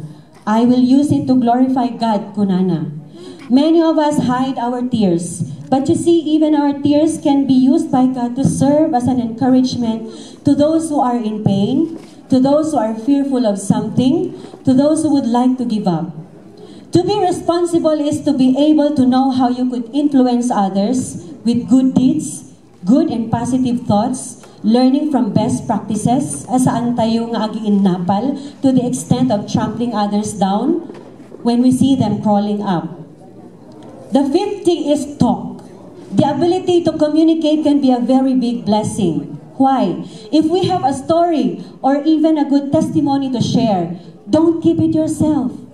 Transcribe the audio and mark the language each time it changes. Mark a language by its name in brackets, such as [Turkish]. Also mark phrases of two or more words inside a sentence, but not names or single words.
[English] I will use it to glorify God," kunana. Many of us hide our tears, but you see, even our tears can be used by God to serve as an encouragement to those who are in pain, to those who are fearful of something, to those who would like to give up. To be responsible is to be able to know how you could influence others with good deeds, good and positive thoughts, learning from best practices, [Iloko] asaan tayo nga agiinnapal [English] to the extent of trampling others down when we see them crawling up. The fifth thing is talk. The ability to communicate can be a very big blessing. Why? If we have a story or even a good testimony to share, don't keep it yourself.